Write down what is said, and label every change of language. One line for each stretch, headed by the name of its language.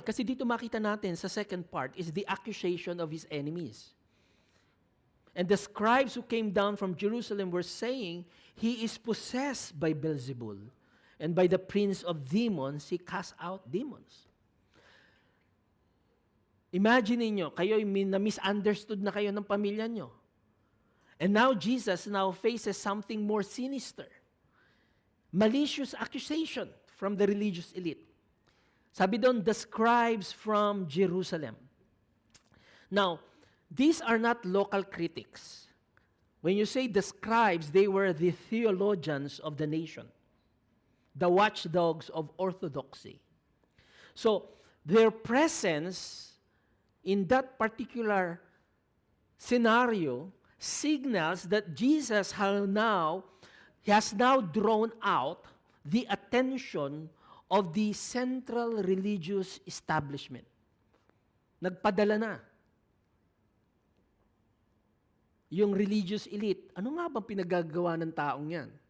Filipino: Kasi dito makita natin sa
English: second part is the accusation of his enemies. And the scribes who came down from Jerusalem were saying, he is possessed by Beelzebul, and by the prince of demons, he cast out demons.
Filipino: Imagine niyo, kayo na-misunderstood na kayo ng pamilya nyo.
English: And now Jesus now faces something more sinister. Malicious accusation from the religious elite.
Filipino: Sabi doon,
English: the scribes from Jerusalem. Now, these are not local critics. When you say the scribes, they were the theologians of the nation, the watchdogs of orthodoxy. So, their presence in that particular scenario signals that Jesus has now drawn out the attention of the central religious establishment.
Filipino: Nagpadala na. Yung
English: religious elite,
Filipino: ano nga bang pinagagawa ng taong yan?